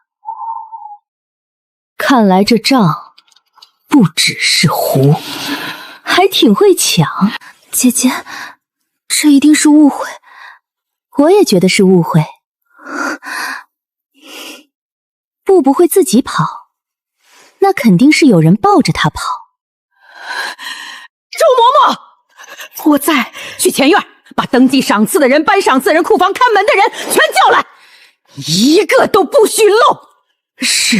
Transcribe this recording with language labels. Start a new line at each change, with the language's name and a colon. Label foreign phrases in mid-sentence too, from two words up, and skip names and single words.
Chinese: 看來這賬不只是糊，還挺會搶。姐姐，這一定是誤會。我也覺得是誤會。步不會自己跑，那肯定是有人抱着他跑。周嬷嬷，我在，去前院把登记赏赐的人、颁赏赐的人、库房看门的人全叫来，一个都不许漏。是。